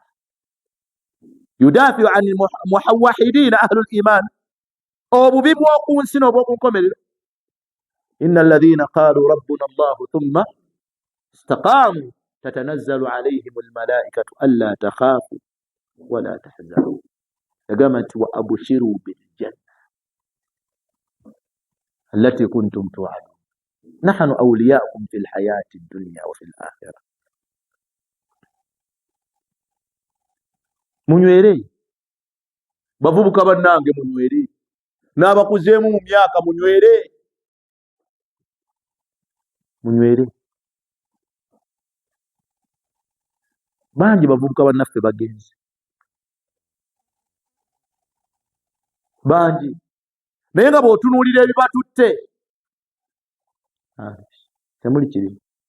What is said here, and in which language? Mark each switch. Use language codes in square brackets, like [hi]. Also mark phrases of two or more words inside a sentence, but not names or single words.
[ar] يدافع عن الموحدين أهل الإيمان, [lg] obubi bw'oku nsi n'obw'oku nkomerero. [ar] إن الذين قالوا ربنا الله ثم استقاموا تتنزل عليهم الملائكة ألا تخافوا ولا تحزنوا. [lg] Yagamba nti [ar] وأبشروا بالجنة التي كنتم توعدون نحن أولياؤكم في الحياة الدنيا وفي الآخرة. [lg] Munywere bavubuka bannange, munywere n'abakuzeemu mu myaka, munywere munywere. Bangi bavubuka bannaffe bagenzi bangi, naye nga bw'otunuulira ebibatutte temuli kirimu.